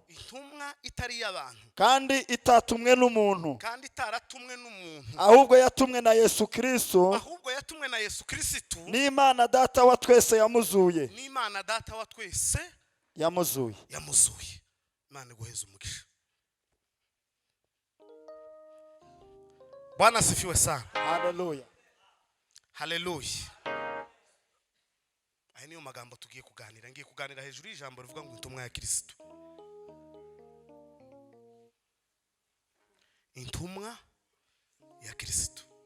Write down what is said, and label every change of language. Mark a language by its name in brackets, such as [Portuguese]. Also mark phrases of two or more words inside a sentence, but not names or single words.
[Kinyarwanda] Intumwa itari y'abantu. kandi itatumwe n'umuntu, Kandi itaratumwe n'umuntu. ahubwo yatumwe na Yesu Kristo Ahubwo yatumwe na Yesu Kristo. n'Imana data wa twese yamuzuye. N'Imana data wa twese Yamuzuye. Imana iguheze umugisha. [Swahili] Bwana asifiwe sana. [Kinyarwanda] Haleluya. Haleluya. Aya niyo magambo tugiye kuganira. Ngiye kuganira hejuru y'ijambo rivuga ngo intumwa ya Kristo. Intumwa ya Kristo.